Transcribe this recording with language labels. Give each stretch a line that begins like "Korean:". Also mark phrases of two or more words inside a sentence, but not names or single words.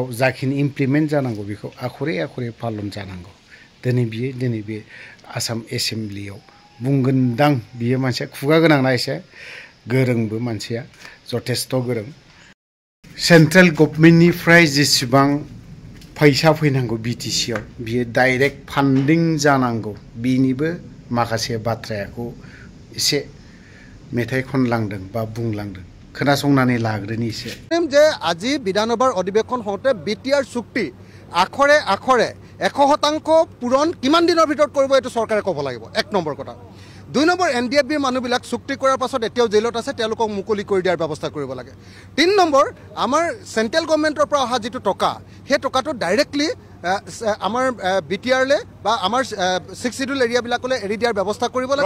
Bodo: जाखिनि इमप्लिमेन्ट जानांगौ बेखौ आखरे पालन जानांगौ दिनै बे आसाम एसेम्ब्लियाव बुंगोनदां बियो मानसिया खुगा गोनांना एसे गोरोंबो मानसिया जथेस्थ' गोरों सेन्ट्रेल गभर्नमेन्टनिफ्राय जेसेबां फैसा फैनांगौ बिटिसियाव बियो
English: direct funding
Bodo: जानांगौ बिनिबो माखासे बाथ्राखौ एसे मेथाइ खनलांदों बा बुंलांदों खोनासंनानै लाग्रोनि एसे
Assamese: जे আজি বিধানসভাৰ অধিৱেশন হওঁতে বিটিআৰ চুক্তি আখৰে 100% পূৰণ কিমান দিনৰ ভিতৰত কৰিব এইটো চৰকাৰে ক'ব লাগিব এক নম্বৰ কথা 2 নম্বৰ এনডিএফবিৰ মানুহবিলাক চুক্তি কৰাৰ পাছত এতিয়াও জেলত আছে তেওঁলোকক মুকলি কৰি দিয়াৰ ব্যৱস্থা কৰিব লাগে 3 নম্বৰ আমাৰ সেন্ট্ৰেল গভৰ্নমেন্টৰ পৰা অহা যেটো টকা সেই টকাটো ডাইৰেক্টলি আমাৰ বিটিআৰলে বা আমাৰ 6 শিডিউল এৰিয়াবিলাকলৈ এৰি দিয়াৰ ব্যৱস্থা কৰিব লাগে